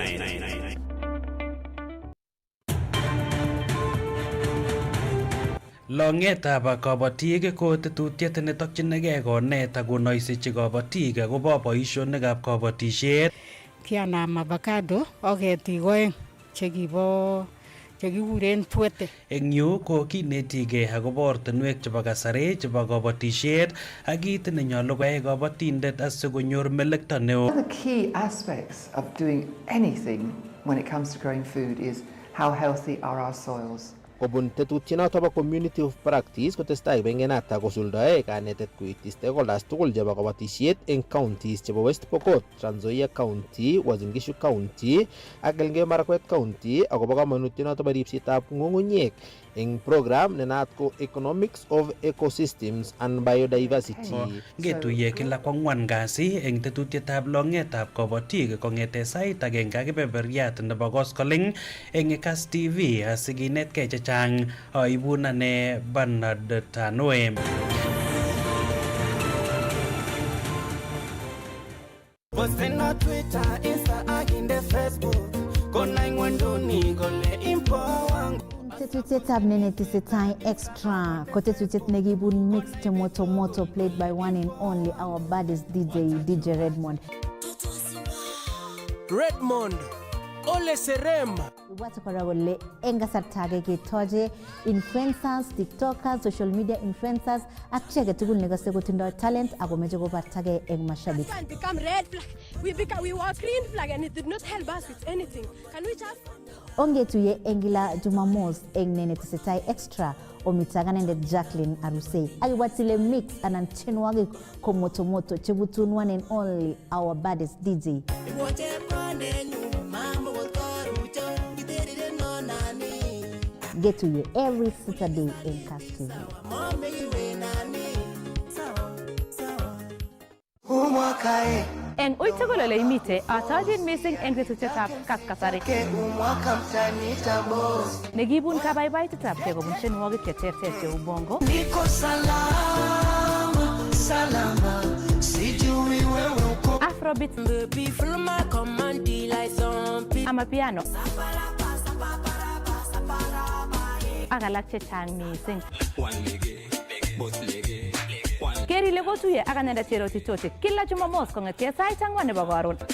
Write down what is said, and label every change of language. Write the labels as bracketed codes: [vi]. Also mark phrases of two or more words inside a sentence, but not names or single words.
[kln] Longetab kabatik ko tetutiet netokchinigei konet ak konoisechi kabatik akobo boisionikab kabatisiet. Kianam avocado ak ketik oeng chekikuren twete. Eng yu ko kinetigei akobo ortinwek chebo kasari chebo kabatisiet ak kit nenyolu koyai kabatindet asikonyor melekto neo. [en] One of the key aspects of doing anything when it comes to growing food is how healthy are our soils. [kln] Kobun tetutienoto bo [en] community of practice [kln] kotestai bengenata kosuldae kanetet koityi stakeholders tugul chebo kabatisiet eng counties chebo West Pokot, Trans Nzoia County, Uasin Gishu County ak Elgeyo Marakwet County akobo kamanutienoto bo ripsetab ng'ung'unyek eng program nenaat ko Economics of Ecosystems and Biodiversity. Ngetuiye kila kwang'wan kasi eng tetutietab longetab kabatik kong'ete sait agenge ak kebeberyat nebo koskoling eng Kass TV asikinetkei chechang. Aibun ane Bernard Tanwe. Posten na Twitter, Insta ak inde Facebook. Kona ingwenduni kole impo wangu. Tetutietab nenetesetai extra ko tetutiet nekibun mix moto moto [en] played by one and only our baddest DJ [kln] Redmond. Ole Serem. Watu paragole enga sartage ketoje influencers, tiktokers, [en] social media influencers [kln] ak chege tugul negose kotindo talent ako meje ko partage eng mashabik. [en] Can become red flag. We were green flag and it did not help us with anything. Can we just [kln] Ongetuye engila Jumamos eng nenetesetai extra omitagana nde Jacqueline Aruse. Akiwatile mix anan chenwage ko moto moto chebutun [en] one and only our baddest DJ. Get to you every Saturday in Kass TV. [kln] En uitugulole imite atajin missing eng tetutietab kaskasari. Negibun kabaibaitetab kobun tienwogik cheterter cheu bongo. [sw] Niko salama, salama. Sijui wewe uko. [en] Afrobeat. Baby feel my command like zombie. Amapiano. [kln] Ak alak chechang missing. Keri legotuye ak anendet cherotitote kila Jumamos kong'ete sait 4 nebo karon.